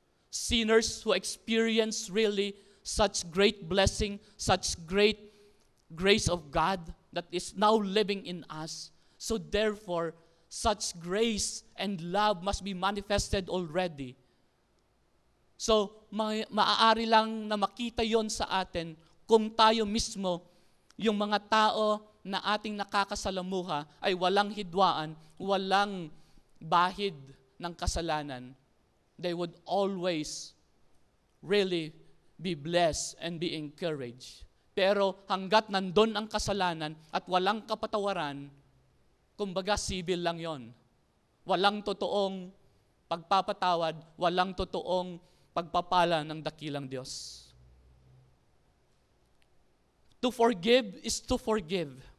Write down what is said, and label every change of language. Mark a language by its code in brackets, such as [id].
[en] Sinners who experience really such great blessing, such great grace of God that is now living in us. So therefore, such grace and love must be manifested already. [tl] So, maaari lang na makita yon sa atin kung tayo mismo, yung mga tao na ating nakakasalamuha ay walang hidwaan, walang bahid ng kasalanan. [en] They would always really be blessed and be encouraged. [tl] Pero hanggat nandun ang kasalanan at walang kapatawaran, kumbaga civil lang yon. Walang totoong pagpapatawad, walang totoong pagpapala ng dakilang Diyos. [en] To forgive is to forgive.